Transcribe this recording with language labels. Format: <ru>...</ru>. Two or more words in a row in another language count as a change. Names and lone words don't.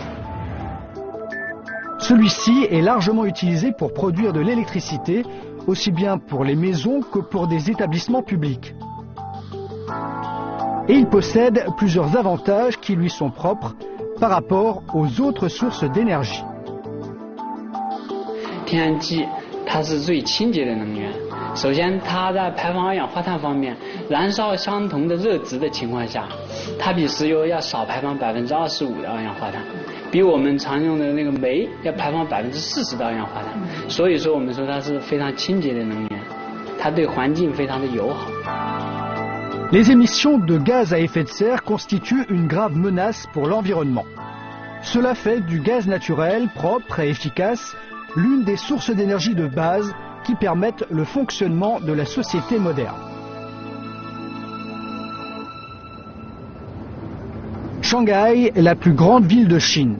<fr>Celui-ci est largement utilisé pour produire de l'électricité, aussi bien pour les maisons que pour des établissements publics. Et il possède plusieurs avantages qui lui sont propres par rapport aux autres sources d'énergie.</fr> <zh>天然气它是最清洁的能源。首先，它在排放二氧化碳方面，燃烧相同的热值的情况下，它比石油要少排放25%的二氧化碳，比我们常用的那个煤要排放40%的二氧化碳。所以说，我们说它是非常清洁的能源，它对环境非常的友好。</zh> <fr>Les émissions de gaz à effet de serre constituent une grave menace pour l'environnement. Cela fait du gaz naturel propre et efficace l'une des sources d'énergie de base qui permettent le fonctionnement de la société moderne. Shanghai est la plus grande ville de Chine.</fr>